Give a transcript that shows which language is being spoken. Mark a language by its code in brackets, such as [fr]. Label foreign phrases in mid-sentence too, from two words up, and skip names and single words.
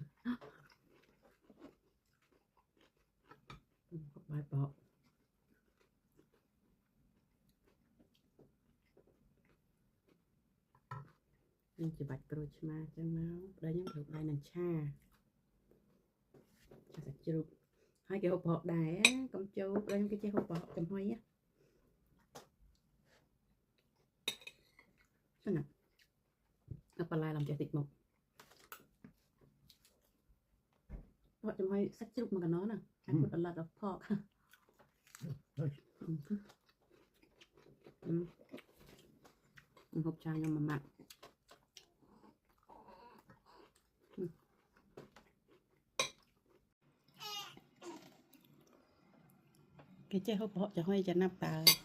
[km] ហូបបាយប្រហុកនេះជាបាច់ក្រូចឆ្មាចឹងមកប្តីខ្ញុំធ្វើបាយនឹងឆាសាច់ជ្រូកហើយគេហូបប្រហុកដែរកុំចូលប្តីខ្ញុំគេចេះហូបប្រហុកចំហុយហ្នឹងណាទៅបន្លែឡើងចេះតិចមក ប្រហុកចំហុយសាច់ជ្រូកមួយកណ្ដោណា [en] I put a lot of pork [km] ហូបចាខ្ញុំមួយម៉ាត់គេចេះហូបប្រហុកចំហុយចំណាប់តើ